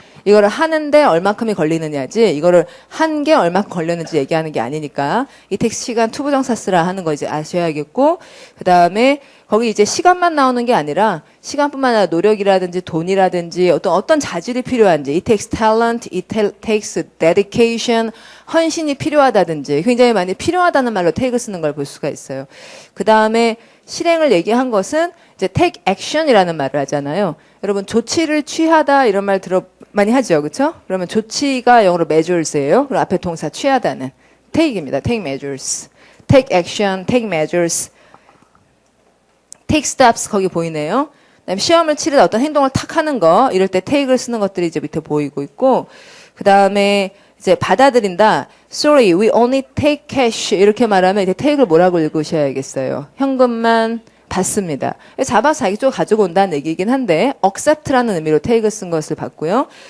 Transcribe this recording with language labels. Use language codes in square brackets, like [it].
[ko] 이거를 하는데 얼마큼이 걸리느냐지 이거를 한 게 얼마큼 걸렸는지 얘기하는 게 아니니까 이 텍스 시간 투부정사 쓰라 하는 거 이제 아셔야겠고 그다음에 거기 이제 시간만 나오는 게 아니라 시간뿐만 아니라 노력이라든지 돈이라든지 어떤 자질이 필요한지 [en] it takes talent, it takes dedication [ko] 헌신이 필요하다든지 굉장히 많이 필요하다는 말로 take 쓰는 걸 볼 수가 있어요. 그다음에 실행을 얘기한 것은 이제 take action이라는 말을 하잖아요. 여러분 조치를 취하다 이런 말 많이 하죠. 그렇죠? 그러면 조치가 영어로 measures예요. 그리고 앞에 동사 취하다는 take입니다. take measures. take action, take measures. take steps 거기 보이네요. 그다음에 시험을 치르다 어떤 행동을 탁 하는 거 이럴 때 take를 쓰는 것들이 이제 밑에 보이고 있고 그다음에 이제 받아들인다. [en] Sorry, we only take cash [ko] 이렇게 말하면 이제 take를 뭐라고 읽으셔야겠어요. 현금만 받습니다. 잡아서 자기 쪽 가지고 온다는 얘기이긴 한데 accept라는 의미로 take 쓴 것을 봤고요.